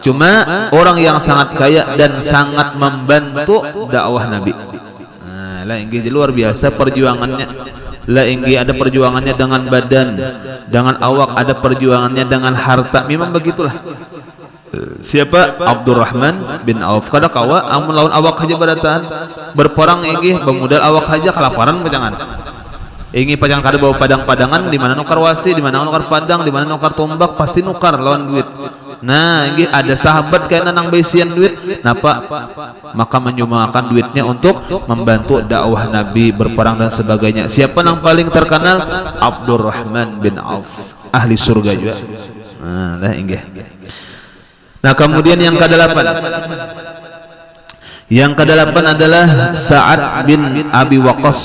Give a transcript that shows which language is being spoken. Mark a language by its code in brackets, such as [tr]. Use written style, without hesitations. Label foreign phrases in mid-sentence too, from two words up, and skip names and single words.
[id] Cuma orang yang sangat kaya dan sangat membantu dakwah Nabi. Nah, lah inggih luar biasa perjuangannya. Lah inggih ada perjuangannya dengan badan, dengan awak, ada perjuangannya dengan harta. Memang begitulah. Siapa? Abdurrahman bin Auf. [bjn] Kada kawa amun lawan awak haja beratan berperang inggih bemodal awak haja kelaparan pajangan. Inggih pajangan kada bawa padang-padangan, di mana nukar wasi, di mana nukar padang, di mana nukar tombak, pasti nukar lawan duit. Nah, inggih ada sahabat kayaknya nang besian duit, napa? [id] Maka menyumbangkan duitnya untuk membantu dakwah Nabi, berperang dan sebagainya. Siapa yang paling terkenal? Abdurrahman bin Auf, ahli surga juga. [bjn] Nah, lah inggih. [id] Nah, kemudian yang ke-8 adalah Sa'ad bin Abi Waqqas.